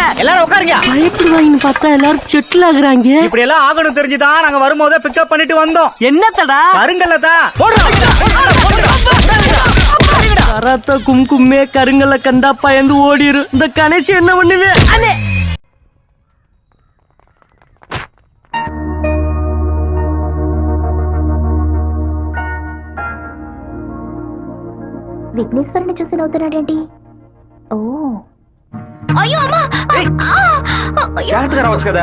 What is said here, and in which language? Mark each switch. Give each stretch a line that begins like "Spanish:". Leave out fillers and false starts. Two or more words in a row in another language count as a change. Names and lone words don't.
Tamil: எல்லாரும் உட்காருங்க. பயப்படுவாங்கன்னு பார்த்தா எல்லாரும் செட்டில் ஆகுறாங்க. இப்படி எல்லாம் ஆகணும் தெரிஞ்சுதான் நாங்க வரும்போதே பிக்கப் பண்ணிட்டு வந்தோம். என்னத்தடா? கருங்கல்ல கராத்தா கும்கும்மே கருங்கல்ல கண்டா பயந்து ஓடிரும். இந்த கணேசி என்ன பண்ணுவே? அண்ணே
Telugu: విఘ్నేశ్వరుని చూసి నవ్వుతున్నాడేంటి? ఓ అయ్యో అమ్మా, జాగ్రత్తగా రావచ్చు కదా.